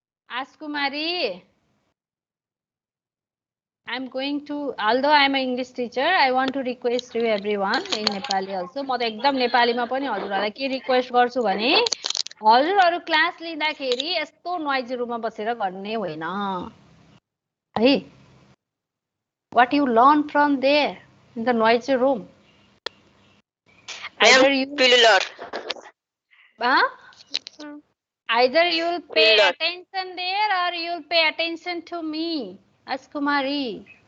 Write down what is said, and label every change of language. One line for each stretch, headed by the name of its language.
English: Askumari, I'm going to, although I'm an English teacher, I want to request you everyone in Nepali also.
Nepali: म त एकदम नेपालीमा पनि हजुरहरूलाई के रिक्वेस्ट गर्छु भने हजुरहरू क्लास लिँदाखेरि यस्तो नोइजी रुममा बसेर गर्ने होइन है.
English: What you learn from there in the noisy room? Either you either you'll pay attention there or you'll pay attention to me. Askumari.